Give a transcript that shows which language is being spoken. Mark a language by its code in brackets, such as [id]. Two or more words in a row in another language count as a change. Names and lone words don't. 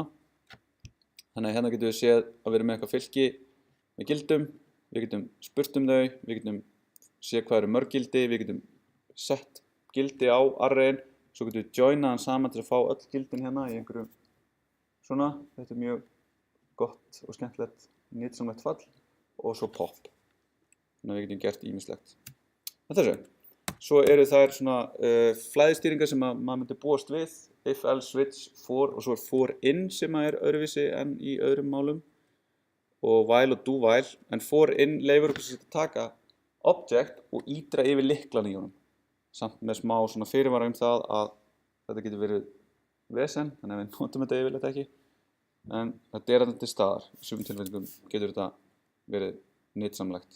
[is] Þannig að hérna getum við séð að við erum með eitthvað fylki með gildum, við getum spurt þau, við getum séð hvað mörg gildi, við getum sett gildi á arrayin, svo getum við joina hann saman til að fá öll gildin hérna í einhverju svona, þetta mjög gott og skemmtilegt, nytsamlegt fall og svo pop. Þannig að við getum gert ýmislegt. Þessu. Svo þær svona flæðistýringar sem maður myndi búast við, [en] if, else, switch, for [is] og svo [en] for in [is] sem öðruvísi en í öðrum málum og while og [en] do while [is] en [en] for in [is] leyfir okkur að taka object og ídra yfir lyklana í honum samt með smá svona fyrirvara það að þetta getur verið vesen, þannig að við notum þetta yfirleitt ekki en þetta þarna til staðar. Í sumum tilfellum getur þetta verið nytsamlegt.